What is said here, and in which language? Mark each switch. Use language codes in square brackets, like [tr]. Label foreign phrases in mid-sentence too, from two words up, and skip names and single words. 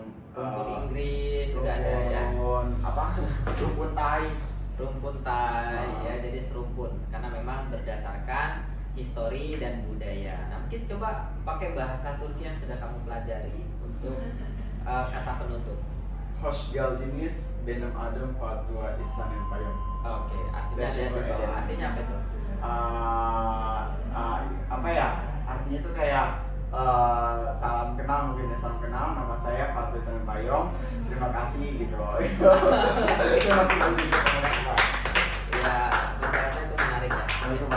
[id] Inggris juga ada ya. Rumpun Thai. Rumpun Thai, ya jadi serumpun karena memang berdasarkan histori dan budaya. Nah mungkin coba pakai bahasa Turki yang sudah kamu pelajari untuk kata penutup. [tr] Hoş geldiniz benim adım Fatwa İhsan Payam. [id] Oke, artinya Bersyukur ada ya. artinya apa itu? Apa ya? Artinya tuh kayak salam kenal, mungkin ya, salam kenal, nama saya Fatwa İhsan Payam. Terima kasih gitu. Itu masih penting. Ya, saya itu menarik ya.